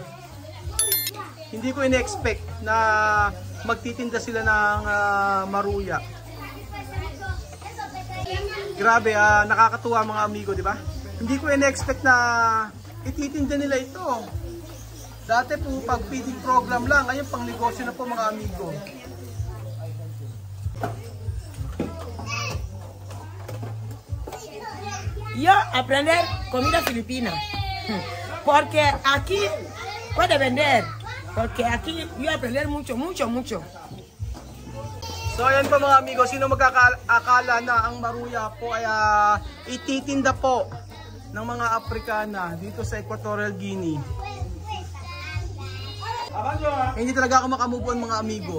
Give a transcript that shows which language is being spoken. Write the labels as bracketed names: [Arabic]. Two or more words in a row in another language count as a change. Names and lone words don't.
[Filipino] Hindi ko ina-expect na magtitinda sila ng maruya. Grabe, nakakatuwa mga amigo, di ba? Hindi ko ina-expect na ititinda nila ito. Dati po pag feeding program lang, ngayon pang negosyo na po mga amigo. [Spanish] Yo aprender comida filipina. Porque aquí puede vender. Porque aquí yo aprender mucho. [Filipino] So ayan po mga amigo, sino magkakaakala na ang maruya po ay ititinda po ng mga Afrikana dito sa Equatorial Guinea. Hindi talaga ako makamove on mga amigo.